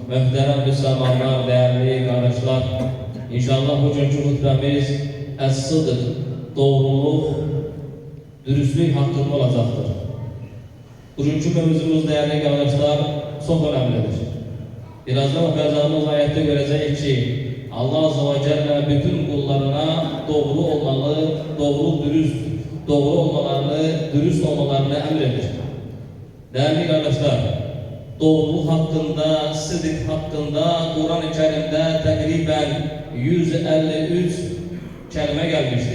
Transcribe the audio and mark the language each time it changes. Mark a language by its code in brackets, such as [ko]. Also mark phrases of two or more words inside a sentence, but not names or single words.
[az] Möhtərəm müsəlmanlar, dəyərli qardaşlar, inşallah bugünkü xutbəmiz əs-sıdıq, doğruluq, dürüstlük haqqında olacaqdır. Bugünkü mövzumuz, dəyərli qardaşlar, [tr] çox önemlidir. Birazdan okuyacağımız ayette [az] görəcəyik ki, [ar] الله عز وجل [az] bütün kullarına [tr] doğru olmalı, [az] doğru olmalarını, dürüst olmalarını [tr] emredir. Değerli kardeşler, doğruluk hakkında, sıdıq hakkında Kur'an-ı Kerim'de [az] təqribən 153 [tr] kelime gelmiştir.